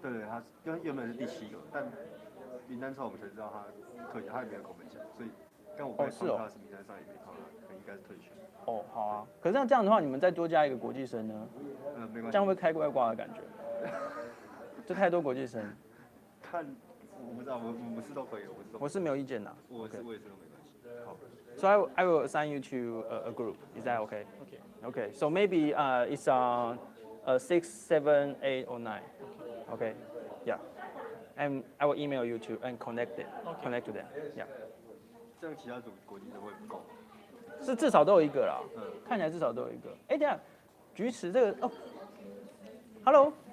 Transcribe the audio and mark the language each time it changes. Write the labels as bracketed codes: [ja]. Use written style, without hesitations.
[zh] 对，他原本是第7个，但名单之后我们才知道他退掉，他也没有跟我们讲，所以但我刚才看到他是名单上也没看到他，应该是退选。哦，好啊。可是这样的话，你们再多加一个国际生呢？没关系。这样会不会开怪挂的感觉？就太多国际生。看，我不知道，我是都可以，我是没有意见的。我也是都没关系。好。 [en] So I will assign you to a group. Is that okay? Okay. Okay. So maybe it's on 6, 7, 8, or 9. Okay. Yeah. And I will email you to and connect to them. Yeah. [zh] 这样其他组国际生会不够。是至少都有一个啦。看起来至少都有一个。哎，等一下，菊池这个哦 ，Hello.